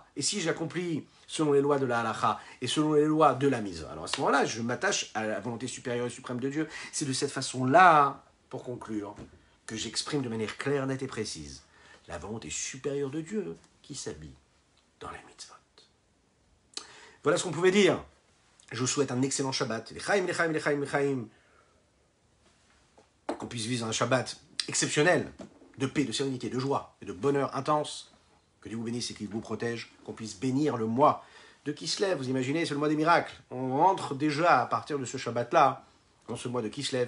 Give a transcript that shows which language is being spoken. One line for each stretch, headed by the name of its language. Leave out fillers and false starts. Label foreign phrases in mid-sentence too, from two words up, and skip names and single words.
French: Et si j'accomplis selon les lois de la halakha et selon les lois de la mitzvah, alors à ce moment-là, je m'attache à la volonté supérieure et suprême de Dieu. C'est de cette façon-là, pour conclure, que j'exprime de manière claire, nette et précise la volonté supérieure de Dieu qui s'habille dans les mitzvot. Voilà ce qu'on pouvait dire. Je vous souhaite un excellent Shabbat.
Hebrew: לחיים לחיים לחיים לחיים.
French: Qu'on puisse vivre un Shabbat exceptionnel, de paix, de sérénité, de joie et de bonheur intense. Que Dieu vous bénisse et qu'il vous protège. Qu'on puisse bénir le mois de Kislev. Vous imaginez, c'est le mois des miracles. On rentre déjà à partir de ce Shabbat-là, dans ce mois de Kislev.